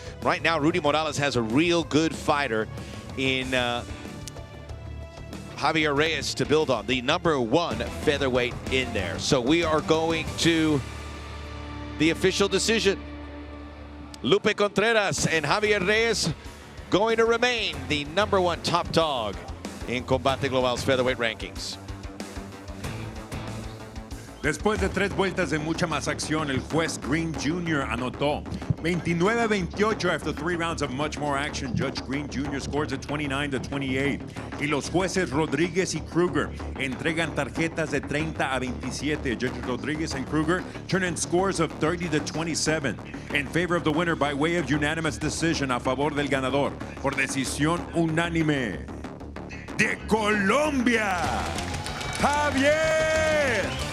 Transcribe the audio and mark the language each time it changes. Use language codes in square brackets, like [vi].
[en] Right now, Rudy Morales has a real good fighter in Javier Reyes to build on, the #1 featherweight in there. So we are going to the official decision. Lupe Contreras and Javier Reyes going to remain the #1 top dog in Combate Global's featherweight rankings. [es] Después de 3 vueltas de mucha más acción, el juez Green Jr. anotó [en] 29-28 after 3 rounds of much more action. Judge Green Jr. scores at 29-28. [es] Y los jueces Rodríguez y Kruger entregan tarjetas de 30-27. [en] Judges Rodríguez and Kruger turn in scores of 30-27 in favor of the winner by way of unanimous decision [es] a favor del ganador por decisión unánime de Colombia, Javier.